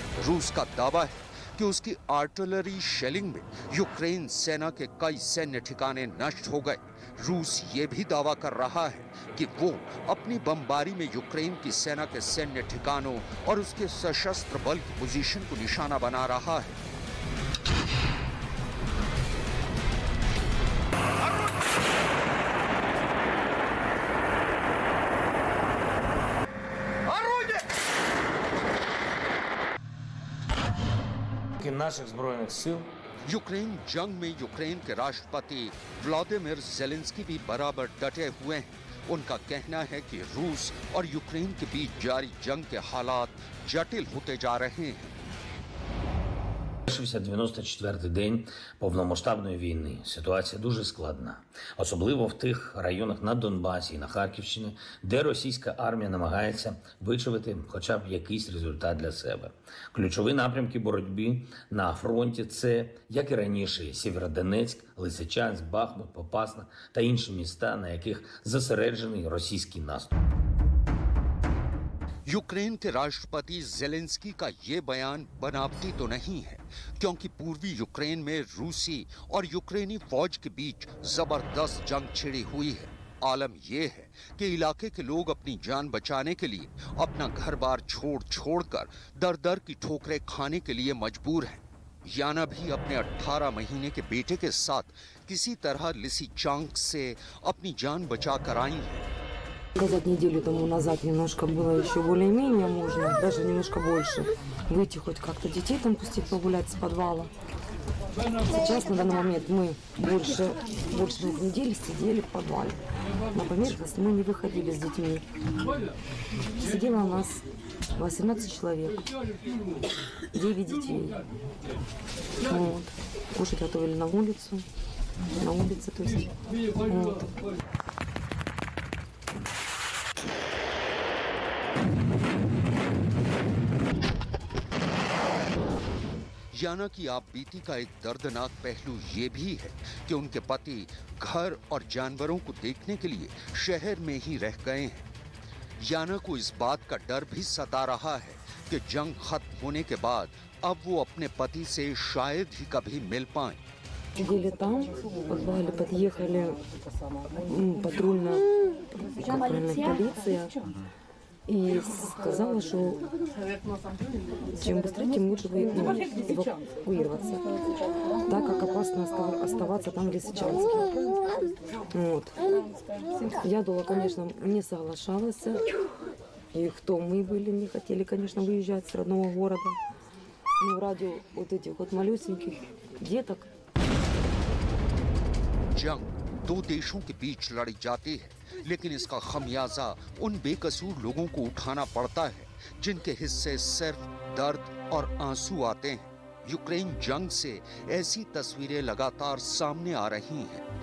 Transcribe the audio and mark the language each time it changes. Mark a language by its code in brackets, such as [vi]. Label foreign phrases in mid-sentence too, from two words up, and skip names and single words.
[hi] रूस का दावा है कि उसकी आर्टिलरी शेलिंग में यूक्रेन सेना के कई सैन्य ठिकाने नष्ट हो गए। रूस ये भी दावा कर रहा है कि वो अपनी बमबारी में यूक्रेन की सेना के सैन्य ठिकानों और उसके सशस्त्र बल की पोजीशन को निशाना बना रहा है। [uk] наших збройних сил [hi] यूक्रेन जंग में यूक्रेन के राष्ट्रपति व्लादिमीर ज़ेलेंस्की भी बराबर डटे हुए हैं। उनका कहना है कि रूस और यूक्रेन के बीच जारी जंग के हालात जटिल होते जा रहे हैं। [uk] Завершився 94-й день повномасштабної війни. Ситуація дуже складна. Особливо в тих районах на Донбасі і на Харківщині, де російська армія намагається вичавити хоча б якийсь результат для себе. Ключові напрямки боротьби на фронті – це, як і раніше, Сєвєродонецьк, Лисичанськ, Бахмут, Попасна та інші міста, на яких зосереджений російський наступ. [hi] यूक्रेन के राष्ट्रपति ज़ेलेंस्की का ये बयान बनावटी तो नहीं है, क्योंकि पूर्वी यूक्रेन में रूसी और यूक्रेनी फौज के बीच जबरदस्त जंग छिड़ी हुई है। आलम यह है कि इलाके के लोग अपनी जान बचाने के लिए अपना घर-बार छोड़-छोड़कर दर-दर की ठोकरें खाने के लिए मजबूर हैं। याना भी अपने 18 महीने के बेटे के साथ किसी तरह लिसिचांस्क से अपनी जान बचा कर आई हैं। [ru] Сказать, неделю тому назад немножко было еще более-менее можно, даже немножко больше, выйти хоть как-то детей там пустить погулять с подвала. Сейчас, на данный момент, мы больше недели сидели в подвале. На поверхность мы не выходили с детьми. Сидело у нас 18 человек, 9 детей. Вот. Кушать готовили на улице, то есть. Вот. [hi] याना की आपबीती का एक दर्दनाक पहलू ये भी है कि उनके पति घर और जानवरों को देखने के लिए शहर में ही रह गए हैं। याना को इस बात का डर भी सता रहा है कि जंग खत्म होने के बाद अब वो अपने पति से शायद ही कभी मिल पाएं। [ru] Сидели там, в подвале, подъехали патрульная полиция и сказала, что чем быстрее, тем лучше эвакуироваться, так как опасно оставаться там в Лисичанске. Вот. Я думала, конечно, не соглашалась, и кто мы были, не хотели, конечно, выезжать с родного города. Но ради вот этих вот малюсеньких деток. [hi] जंग दो देशों के बीच लड़ी जाती है, लेकिन इसका खमियाजा उन बेकसूर लोगों को उठाना पड़ता है जिनके हिस्से सिर्फ दर्द और आंसू आते हैं। यूक्रेन जंग से ऐसी तस्वीरें लगातार सामने आ रही हैं।